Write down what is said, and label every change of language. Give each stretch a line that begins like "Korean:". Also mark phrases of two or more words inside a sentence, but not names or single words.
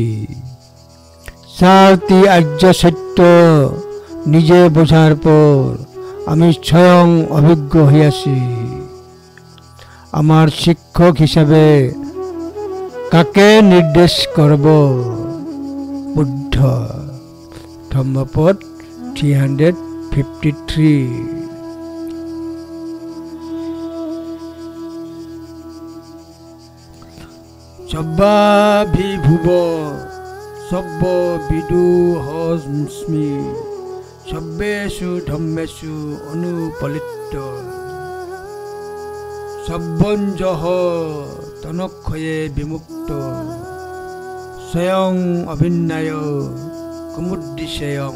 Bangla: সারতি আর্য সত্য নিজে বোঝার পর আমি স্বয়ং অভিজ্ঞ হইয়াছি। আমার শিক্ষক হিসাবে কাকে নির্দেশ করব? বুদ্ধ। ধম্মপদ 353।
Pali: সব্বাভিভূব সব্যবিদুহমস্মি সব্যেষু ধম্মেষু অনুপলিপ্ত সব্বঞ্জহ তনক্ষয়ে বিমুক্ত স্বয়ং অভিন্নায় কুমুদ্দিশেয়ং।